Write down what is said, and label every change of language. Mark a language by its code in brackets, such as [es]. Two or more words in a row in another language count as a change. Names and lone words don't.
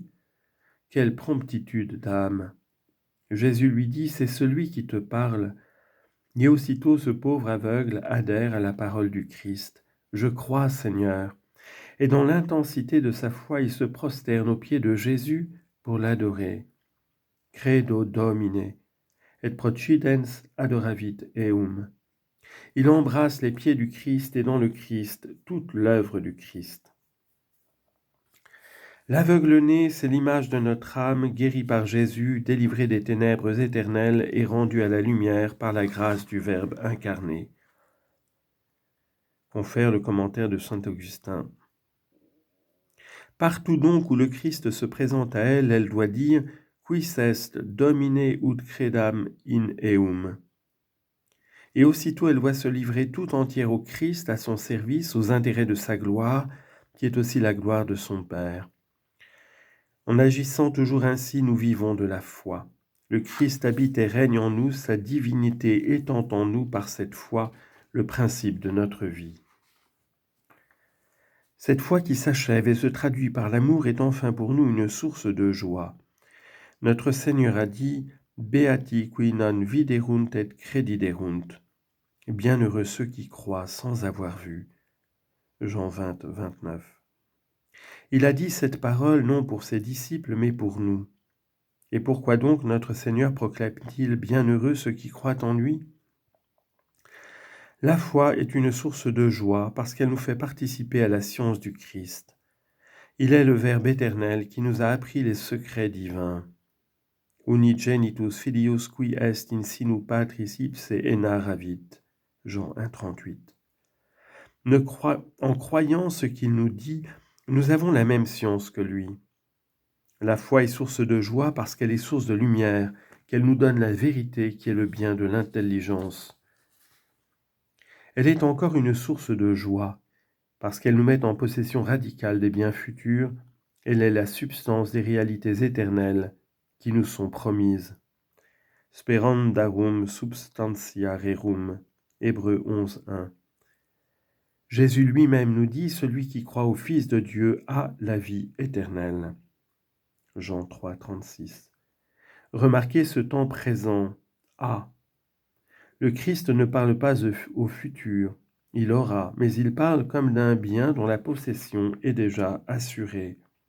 [fr] Quelle promptitude d'âme! Jésus lui dit « C'est celui qui te parle. » Et aussitôt ce pauvre aveugle adhère à la parole du Christ. « Je crois, Seigneur. » Et dans l'intensité de sa foi, il se prosterne aux pieds de Jésus pour l'adorer. [la] « Credo Domine, et procidens adoravit eum. [fr] » Il embrasse les pieds du Christ et dans le Christ toute l'œuvre du Christ. L'aveugle-né, c'est l'image de notre âme guérie par Jésus, délivrée des ténèbres éternelles et rendue à la lumière par la grâce du Verbe incarné. Confère le commentaire de saint Augustin. Partout donc où le Christ se présente à elle, elle doit dire « [la] Quis est Domine ut credam in eum ». [fr] et aussitôt elle doit se livrer tout entière au Christ, à son service, aux intérêts de sa gloire, qui est aussi la gloire de son Père. En agissant toujours ainsi, nous vivons de la foi. Le Christ habite et règne en nous, sa divinité étant en nous par cette foi le principe de notre vie. Cette foi qui s'achève et se traduit par l'amour est enfin pour nous une source de joie. Notre Seigneur a dit « [la] Beati qui non viderunt et crediderunt [fr] » « Bienheureux ceux qui croient sans avoir vu » Jean 20, 29. Il a dit cette parole non pour ses disciples mais pour nous. Et pourquoi donc notre Seigneur proclame-t-il « Bienheureux ceux qui croient en lui » La foi est une source de joie parce qu'elle nous fait participer à la science du Christ. Il est le Verbe éternel qui nous a appris les secrets divins. [la] Unigenitus filius qui est in sinu patris ipse enaravit. [fr] Jean 1, 38. En croyant ce qu'il nous dit, nous avons la même science que lui. La foi est source de joie parce qu'elle est source de lumière, qu'elle nous donne la vérité qui est le bien de l'intelligence. Elle est encore une source de joie parce qu'elle nous met en possession radicale des biens futurs. Elle est la substance des réalités éternelles qui nous sont promises. [la] Sperandarum substantia rerum. [fr] Hébreux 11, 1. Jésus lui-même nous dit « Celui qui croit au Fils de Dieu a la vie éternelle ». Jean 3, 36. Remarquez ce temps présent « a ». Le Christ ne parle pas au futur, il aura, mais il parle comme d'un bien dont la possession est déjà assurée.